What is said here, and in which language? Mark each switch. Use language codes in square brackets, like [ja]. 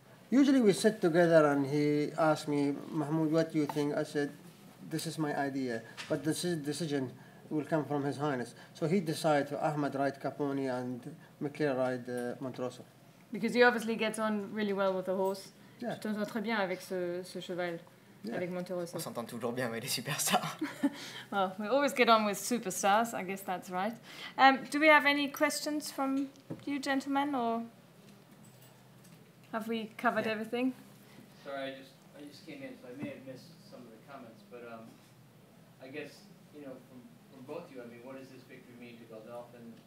[en] Usually we sit together and he asked me, "Mahmoud, what do you think?" I said, "This is my idea, but this decision will come from His Highness." So he decided to Ahmed ride Caponi and Mickael ride Montrosso. Because he obviously gets on really well with the horse. Yeah. [fr] Tu t'entends très bien avec ce cheval, [en] Yeah. [fr] avec Montrosso. On s'entend toujours bien avec les superstars. [en] Well, we always get on with superstars, I guess that's right. Do we have any questions from you gentlemen, or have we covered everything? Sorry, I just came in, so I may have missed some of the comments, but I guess, you know, from both of you, I mean, what does this victory mean to Godolphin?